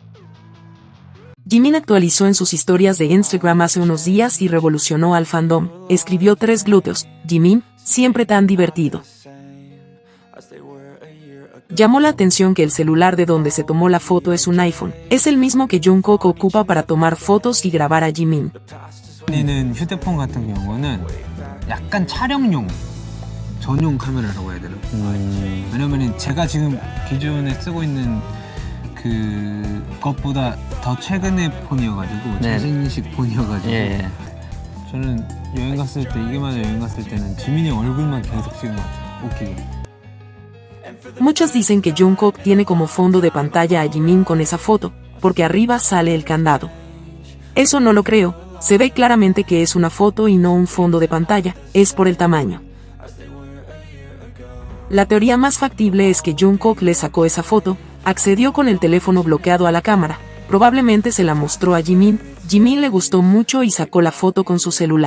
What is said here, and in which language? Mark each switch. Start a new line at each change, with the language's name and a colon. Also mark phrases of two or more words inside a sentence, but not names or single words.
Spanish: Jimin actualizó en sus historias de Instagram hace unos días y revolucionó al fandom, escribió 3 glúteos, Jimin, siempre tan divertido. Llamó la atención que el celular de donde se tomó la foto es un iPhone, es el mismo que Jungkook ocupa para tomar fotos y grabar a Jimin.
Korean: 는 휴대폰 같은 경우는 약간 촬영용 전용 카메라라고 해야 되나? 왜냐면은 제가 지금 기존에 쓰고 있는 그것보다 더 최근의 폰이어가지고 네. 최신식 폰이어가지고 예. 저는 여행 갔을 때 이게 맞아 여행 갔을 때는 지민이 얼굴만 계속 찍은 것 같아요. 웃기게.
Spanish: Muchos dicen que Jungkook tiene como fondo de pantalla a Jimin con esa foto, porque arriba sale el candado. Eso no lo creo, se ve claramente que es una foto y no un fondo de pantalla, es por el tamaño. La teoría más factible es que Jungkook le sacó esa foto, accedió con el teléfono bloqueado a la cámara, probablemente se la mostró a Jimin, Jimin le gustó mucho y sacó la foto con su celular.